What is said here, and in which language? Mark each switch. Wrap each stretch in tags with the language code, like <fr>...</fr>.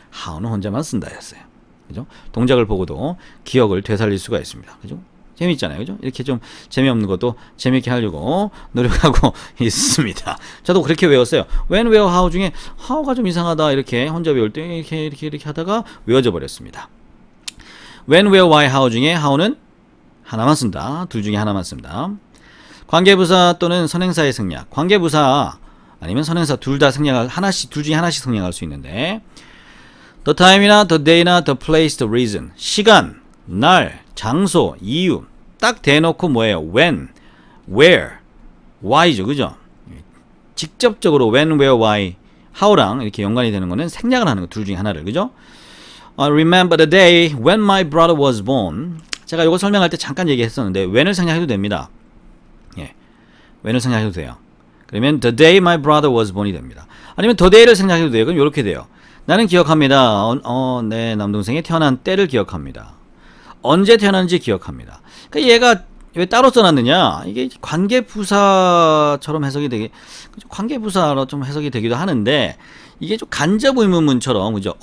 <ko>how는 혼자만 쓴다 였어요. 그죠? 동작을 보고도 기억을 되살릴 수가 있습니다. 그죠? 재밌잖아요. 그죠? 이렇게 좀 재미없는 것도 재밌게 하려고 노력하고 있습니다. 저도 그렇게 외웠어요. when, where, how 중에 how가 좀 이상하다 이렇게 혼자 외울 때 이렇게 하다가 외워져 버렸습니다. when, where, why, how 중에 how는 하나만 쓴다. 둘 중에 하나만 씁니다. 관계부사 또는 선행사의 생략. 관계부사 아니면 선행사 둘 다 생략할 하나씩 둘 중에 하나씩 생략할 수 있는데 the time이나 the day나 the place, the reason. 시간, 날, 장소, 이유 딱 대놓고 뭐예요? when, where, why죠. 그죠? 직접적으로 when, where, why, how랑 이렇게 연관이 되는 거는 생략을 하는 거 둘 중에 하나를. 그죠?</ko> <en>Remember the day when my brother was born.</en> <ko>제가 이거 설명할 때 잠깐 얘기했었는데 when을 생략해도 됩니다. 예, when을 생략해도 돼요. 그러면</ko> <en>the day my brother was born</en> <ko>이 됩니다. 아니면 the day를 생략해도 돼요. 그럼 이렇게 돼요. 나는 기억합니다. 내 남동생이 태어난 때를 기억합니다. 언제 태어났는지 기억합니다. 그러니까 얘가 왜 따로 써놨느냐? 이게 관계부사처럼 해석이 되게 관계부사로 좀 해석이 되기도 하는데 이게 좀 간접 의문문처럼 그죠?</ko>